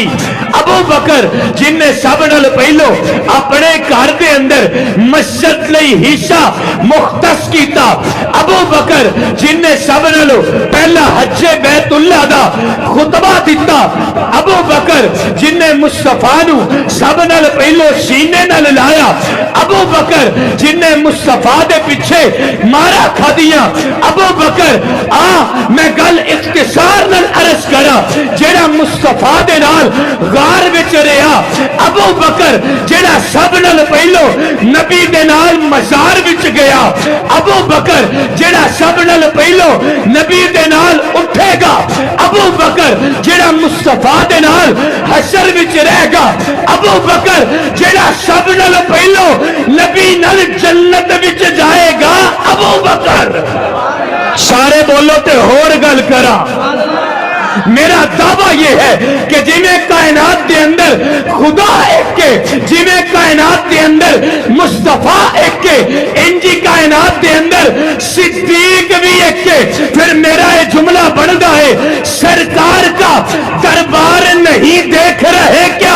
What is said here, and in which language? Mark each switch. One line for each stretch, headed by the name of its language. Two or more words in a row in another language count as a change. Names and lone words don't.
Punjabi: ابو بکر، جن نے سب نال پہلو اپنے گھر دے اندر مسجد لئی حصہ مختص کیتا ابو بکر، جن نے سب نال پہلا حج بیت اللہ دا خطبہ دیتا ابو بکر، جن نے مصطفیٰ نو سب نال پہلو سینے نال لایا ابو بکر، جن نے مصطفیٰ دے پیچھے مارا کھا دیا ابو بکر۔ میں گل اختصار نال عرض کرا، جیڑا مصطفیٰ دے نال غار وچ رہیا ابو بکر، جیڑا سب نال پہلو نبی دے نال مزار وچ گیا ابو بکر، جیڑا سب نال پہلو نبی دے نال اٹھے گا ابو بکر، جیڑا مصطفیٰ دے نال حشر وچ رہ گا ابو بکر، جیڑا سب نال پہلو نبی نال جنت وچ جائے گا ابو بکر۔ سارے بولو تے ہور گل کرا۔ میرا دعویٰ یہ ہے کہ جنہیں کائنات دے اندر خدا ایک کے، جنہیں کائنات دے اندر مصطفیٰ ایک کے، انجی کائنات دے اندر صدیق بھی ایک کے، پھر میرا یہ جملہ بڑھتا ہے
Urdu: سرکار کا دربار نہیں دیکھ رہے کیا؟